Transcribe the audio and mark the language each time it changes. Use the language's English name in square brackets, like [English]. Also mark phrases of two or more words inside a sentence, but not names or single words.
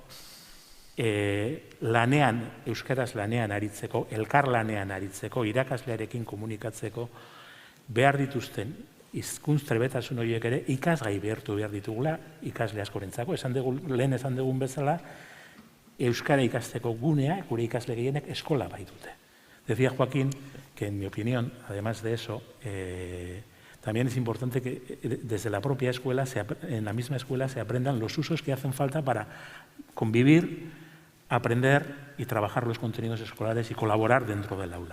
[Basque] lanean, euskaraz lanean aritzeko, elkar lanean aritzeko, irakaslearekin komunikatzeko, behar dituzten hizkuntz trebetasun horiek ere ikasgai behartu behar ditugula ikasle askorentzako. Lehen esan dugun bezala, euskara ikasteko gunea, gure ikasle gehienek eskola bai dute. [Spanish] Decía Joaquín que, en mi opinión, además de eso, también es importante que desde la propia escuela, en la misma escuela, se aprendan los usos que hacen falta para convivir, aprender y trabajar los contenidos escolares y colaborar dentro del aula.